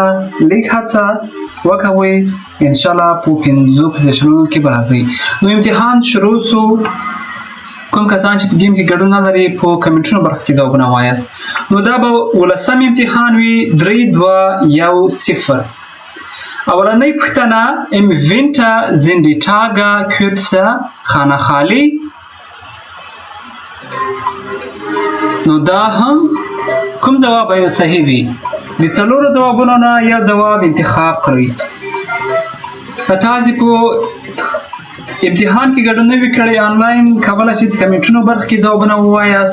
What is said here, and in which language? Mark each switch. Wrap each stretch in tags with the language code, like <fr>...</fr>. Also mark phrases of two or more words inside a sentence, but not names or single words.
<ps>لږ هڅه وکوئ انشاءالله په 5 پوزیشنونو کې به راځئ. نو امتحان شروع سو. کوم کسان چې په ګیم کې ګډون نه لري په کمنټونو برخه کې ځوابونه وایاست. نو دا به 18 امتحان وي. 3 2 1 0. اولنۍ پوښتنه</ps> <de>im Winter sind die Tage kürzer</de> <ps>خانه خالی. نو دا هم کوم ځواب به صحیح وي؟ د 4 ځوابونو نه یو ځواب انتخاب کړئ. که تاسو په امتحان کې ګډون نه وي کړی آنلاین کولی شئ چې کمنټونو برخه کې ځوابونه ووایاست.</ps>